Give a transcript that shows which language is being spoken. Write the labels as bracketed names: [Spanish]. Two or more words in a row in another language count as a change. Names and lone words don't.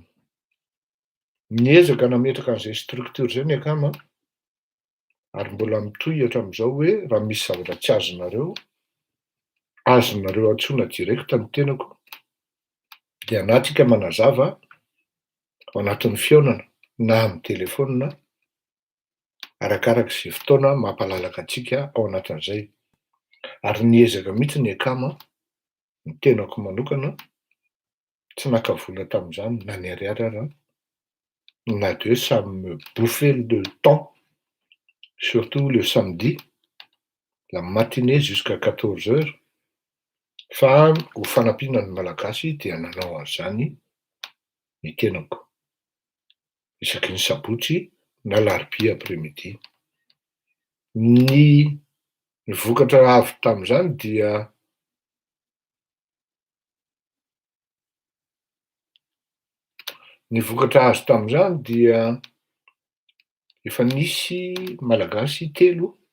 [Malagasy] Niezaka nametraka an'izay structure zay ny akama ary mbola mitohy hatramin'izao hoe raha misy zavatra tsy azonareo antsoina direkta ny tenako dia na tsika manazava ao anatin'ny fiaonana na amin'ny telefona arakaraka izay fotoana mampalalaka antsika ao anatin'izay. Ary niezaka mihitsy ny akama ny tenako manokana tsy naka-vola tamin'izany na ny ariary ara na [French] de ça me bouffait le temps, surtout le samedi, la matinée jusqu'à 14 heures. [Malagasy] Fa ho fanampiana ny malagasy dia nanao an'izany ny tenako isaky ny sabotsy na larobia après-midi. Ny vokatra avy tamin'izany dia efa nisy malagasy telo